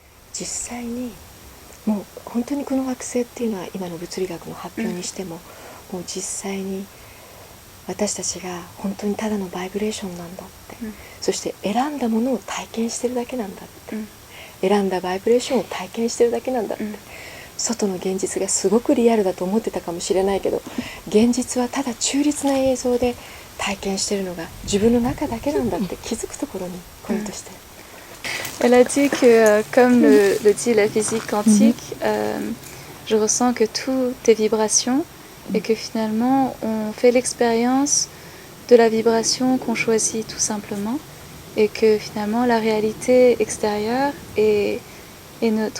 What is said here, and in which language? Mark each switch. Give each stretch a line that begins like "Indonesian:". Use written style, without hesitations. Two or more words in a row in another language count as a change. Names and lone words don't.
Japanese: 実際にもう本当にこの惑星っていうのは今の物理学の発表にしても、もう実際に私たちが本当にただのバイブレーションなんだって、そして選んだものを体験してるだけなんだって、選んだバイブレーションを体験してるだけなんだって、外の現実がすごくリアルだと思ってたかもしれないけど、現実はただ中立な映像で体験してるのが自分の中だけなんだって気づくところに来ようとしてる。
French: Elle a dit que, comme le dit la physique quantique, je ressens que tout est vibration et que finalement on fait l'expérience de la vibration qu'on choisit tout simplement et que finalement la réalité extérieure est neutre.